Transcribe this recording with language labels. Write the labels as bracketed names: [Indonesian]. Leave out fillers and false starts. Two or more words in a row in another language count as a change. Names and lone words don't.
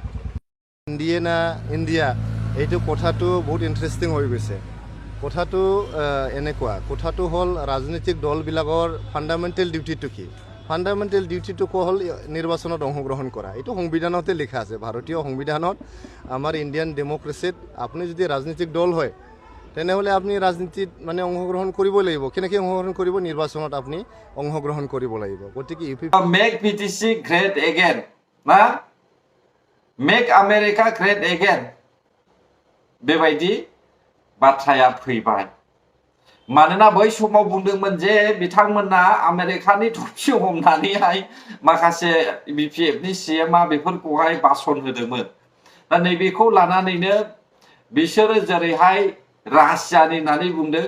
[Assamese] ইণ্ডিয়া এইটো কথাটো বহুত ইণ্টাৰেষ্টিং হৈ গৈছে কথাটো এনেকুৱা কথাটো হ'ল ৰাজনৈতিক দলবিলাকৰ [English] fundamental dutyটো [Assamese] কি [English] fundamental dutyটো [Assamese] হ'ল নিৰ্বাচনত অংশগ্ৰহণ কৰা এইটো সংবিধানতে লিখা আছে ভাৰতীয় সংবিধানত আমাৰ [English] Indian democracyত [Assamese] আপুনি যদি ৰাজনৈতিক দল হয় তেনেহ'লে আপুনি ৰাজনীতিত মানে অংশগ্ৰহণ কৰিবই লাগিব কেনেকৈ অংশগ্ৰহণ কৰিব নিৰ্বাচনত আপুনি অংশগ্ৰহণ কৰিব লাগিব গতিকে [English] make BTC great again [Bodo] না [English] make America great again [Bodo] बेबायदि बाथ्राया फैबाय मानोना बै समाव बुंदोंमोन जे बिथांमोना आमेरिकानि थफि हमनानैहाय माखासे BPFनि CMआ बेफोरखौहाय भाषण होदोंमोन दा नैबेखौ लानानैनो बिसोरो जेरैहाय रासियानि होननानै बुंदों